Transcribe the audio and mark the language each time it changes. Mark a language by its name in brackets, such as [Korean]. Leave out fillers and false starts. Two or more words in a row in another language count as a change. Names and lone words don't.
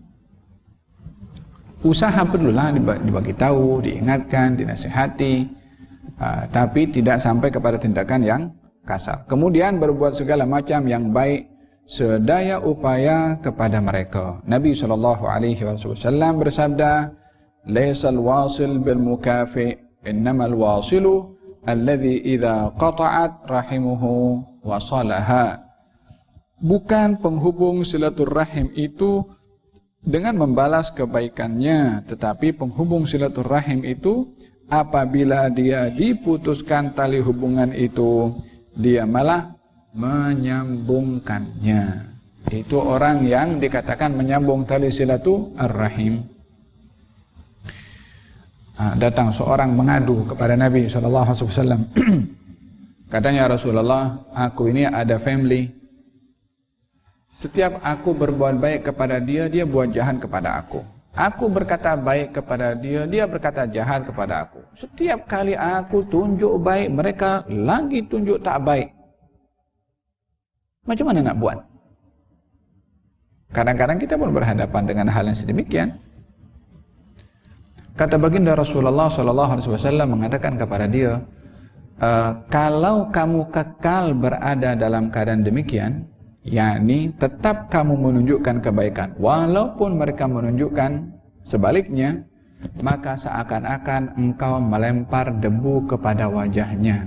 [Malay] Usaha perlulah dibagi tahu, diingatkan, dinasihati, tapi tidak sampai kepada tindakan yang kasar. Kemudian berbuat segala macam yang baik sedaya upaya kepada mereka. Nabi SAW bersabda, [Arabic] "ليس الواصل بالمكافئ إنما الواصل الذي إذا قطعت رحمه وصلها." [Malay] Bukan penghubung silaturahim itu dengan membalas kebaikannya, tetapi penghubung silaturahim itu apabila dia diputuskan tali hubungan itu, dia malah menyambungkannya. Itu orang yang dikatakan menyambung tali silaturahim. Datang seorang mengadu kepada Nabi SAW. Katanya, Rasulullah, aku ini ada family. Setiap aku berbuat baik kepada dia, dia buat jahat kepada aku. Aku berkata baik kepada dia, dia berkata jahat kepada aku. Setiap kali aku tunjuk baik, mereka lagi tunjuk tak baik. Macam mana nak buat? Kadang-kadang kita pun berhadapan dengan hal yang sedemikian. Kata baginda Rasulullah SAW mengatakan kepada dia, kalau kamu kekal berada dalam keadaan demikian, yakni tetap kamu menunjukkan kebaikan walaupun mereka menunjukkan sebaliknya, maka seakan-akan engkau melempar debu kepada wajahnya.